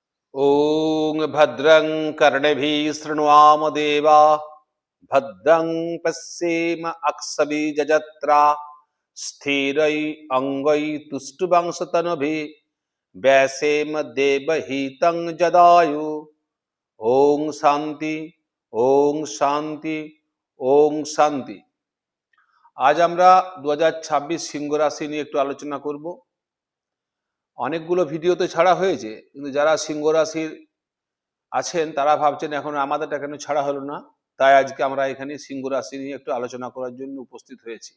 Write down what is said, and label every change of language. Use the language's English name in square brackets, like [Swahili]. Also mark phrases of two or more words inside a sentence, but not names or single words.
[Sanskrit] ॐ भद्रं कर्णभिः शृण्वाम देवा भद्रं पश्येम अक्षभिर्यजत्रा स्थिरै अङ्गै तुष्टुवंशतनुभिः व्यासेम देवहितं जदायु। ओम शांति, ओम शांति, ओम शांति। [Bangla] आज আমরা 2026 সিংহ রাশি নিয়ে একটু আলোচনা করব। অনেকগুলো ভিডিওতে ছাড়া হয়েছে, কিন্তু যারা সিংহ রাশির আছেন তারা ভাবছেন এখন আমাদেরটা কেন ছাড়া হলো না। তাই আজকে আমরা এখানে সিংহ রাশি নিয়ে একটু আলোচনা করার জন্য উপস্থিত হয়েছি।